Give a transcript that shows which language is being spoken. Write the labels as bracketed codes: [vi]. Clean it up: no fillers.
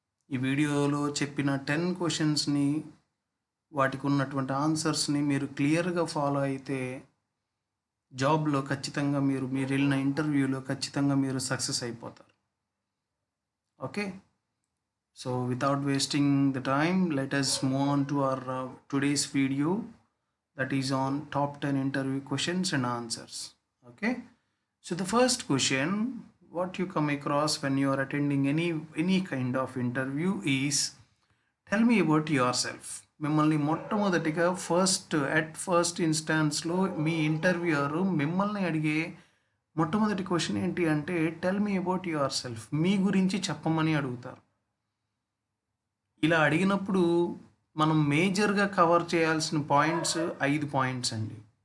[te] ఈ వీడియోలో చెప్పిన 10 క్వశ్చన్స్ని, వాటికి ఉన్నటువంటి ఆన్సర్స్ని మీరు క్లియర్గా ఫాలో అయితే జాబ్లో ఖచ్చితంగా మీరు వెళ్ళిన ఇంటర్వ్యూలో ఖచ్చితంగా మీరు సక్సెస్ అయిపోతారు. [en] Okay, so without wasting the time, let us move on to our today's video that is on top 10 interview questions and answers. Okay, so the first question what you come across when you are attending any kind of interview is, tell me about yourself. [te] మిమ్మల్ని మొట్టమొదటిగా first ఇన్స్టాన్స్లో మీ interviewer మిమ్మల్ని అడిగే మొట్టమొదటి question ఏంటి అంటే, [en] tell me about yourself, [te] మీ గురించి చెప్పమని అడుగుతారు. ఇలా అడిగినప్పుడు మనం మేజర్గా కవర్ చేయాల్సిన పాయింట్స్ 5 పాయింట్స్ అండి.